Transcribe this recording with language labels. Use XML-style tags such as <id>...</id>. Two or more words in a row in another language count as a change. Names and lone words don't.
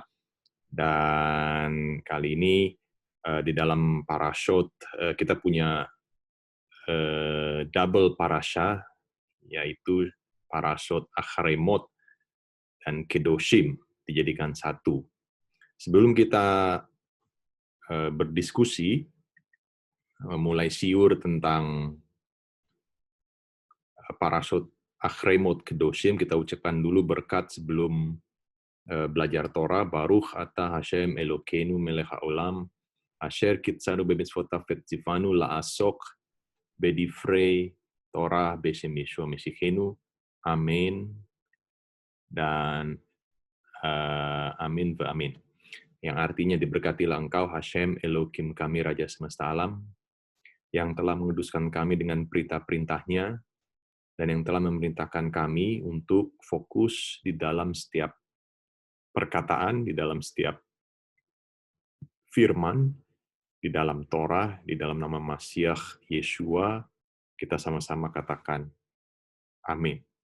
<id>Dan kali ini di dalam parashot kita punya double parasha, yaitu parashot Acharemot dan Kedoshim dijadikan satu. Sebelum kita berdiskusi, mulai siur tentang parashot Acharemot Kedoshim, kita ucapkan dulu berkat sebelum belajar Torah.</id> <he>ברוך אתה השם אלוקינו מלך העולם, אשר קידשנו במצוותיו וציוונו לעסוק בדברי תורה בשם ישוע משיחנו.</he> <id>Amin. Dan amin wa amin. Yang artinya diberkatilah engkau Hashem Elohim kami Raja Semesta Alam, yang telah menguduskan kami dengan perintah-perintahnya, dan yang telah memerintahkan kami untuk fokus di dalam setiap perkataan, di dalam setiap firman, di dalam Torah, di dalam nama Mashiach Yeshua, kita sama-sama katakan amin.</id>